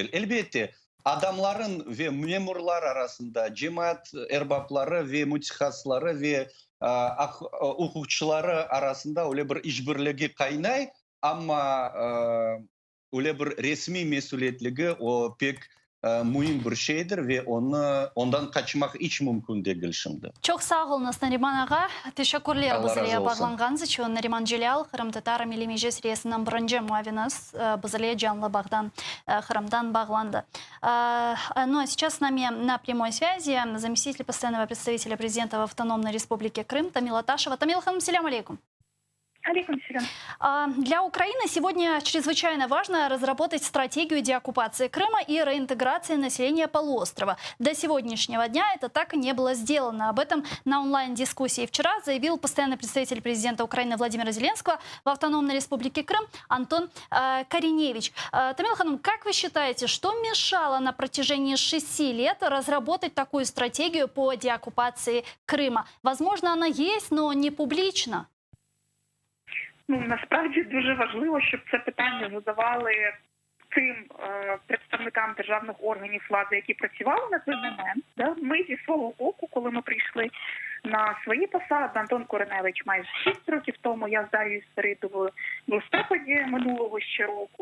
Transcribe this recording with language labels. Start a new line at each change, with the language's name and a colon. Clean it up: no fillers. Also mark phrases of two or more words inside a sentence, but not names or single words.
Crimean Tatar: Elbette adamların ve memurlar arasında cemaat erbapları ve mütehasları ve hukukçuları arasında öyle bir işbirliği kaynay ama öyle bir resmi mesuliyetliği o pek mühim bir şeydir ve ondan kaçmak hiç mümkün değil şimdi. Çok sağ olunuz Nariman Ağa. Teşekkürler bizlere bağlanğanız için. Nariman Celal, Kırım Tatar Milli Meclis Reisi'nin birinci muaviniz bizlere canlı bağdan Kırım'dan bağlandı.
Russian: Ну а сейчас с нами на прямой связи заместитель постоянного представителя президента в Автономной Республике Крым Тамила Ташева. Тамила Ханым,
Arabic: سلام عليكم.
Russian: Для Украины сегодня чрезвычайно важно разработать стратегию деоккупации Крыма и реинтеграции населения полуострова. До сегодняшнего дня это так и не было сделано. Об этом на онлайн-дискуссии вчера заявил постоянный представитель президента Украины Владимира Зеленского в Автономной Республике Крым Антон Кореневич. Тамила Ханум, как вы считаете, что мешало на протяжении 6 лет разработать такую стратегию по деоккупации Крыма? Возможно, она есть, но не публично.
Ukrainian: Насправді дуже важливо, щоб це питання задавали тим представникам державних органів влади, які працювали на той момент. Ми зі свого боку, коли ми прийшли на свої посади, Антон Кореневич майже 6 років тому, я з Дар'єю Спиридовою в листопаді минулого ще року.